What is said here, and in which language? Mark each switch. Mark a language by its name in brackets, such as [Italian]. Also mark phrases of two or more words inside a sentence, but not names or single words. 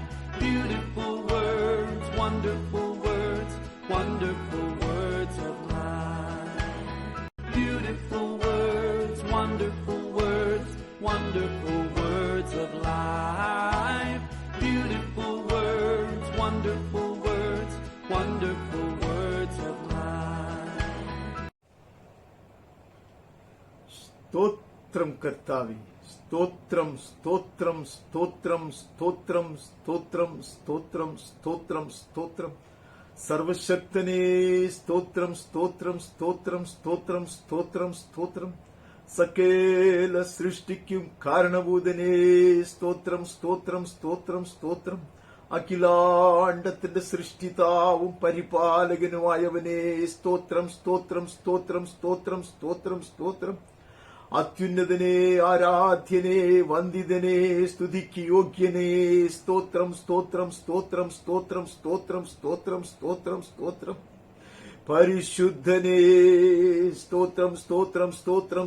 [English] Beautiful words, wonderful words, wonderful words of life. Beautiful words, wonderful words, wonderful words of life. Beautiful words, wonderful words, wonderful words of life. [Malayalam] സ്തോത്രം കർത്താവേ, സ്തോത്രം സ്തോത്രം സ്തോത്രം സ്തോത്രം സ്തോത്രം സ്തോത്രം സ്തോത്രം സ്തോത്രം സർവശക്തനേ സ്തോത്രം സ്തോത്രം സ്തോത്രം സ്തോത്രം സ്തോത്രം സ്തോത്രം സകല സൃഷ്ടിക്കും കാരണഭൂതനേ സ്തോത്രം സ്തോത്രം സ്തോത്രം സ്തോത്രം അഖിലാണ്ടത്തിന്റെ സൃഷ്ടിതാവും പരിപാലകനുമായവനേ സ്തോത്രം സ്തോത്രം സ്തോത്രം സ്തോത്രം സ്തോത്രം സ്തോത്രം അത്യുന്നതനേ ആരാധ്യനേ വന്ദിതനേ സ്തുതിക്ക് യോഗ്യനേ സ്തോത്രം സ്തോത്രം സ്തോത്രം സ്തോത്രം സ്തോത്രം സ്തോത്രം സ്തോത്രം സ്തോത്രം പരിശുദ്ധനേ സ്തോത്രം സ്തോത്രം സ്തോത്രം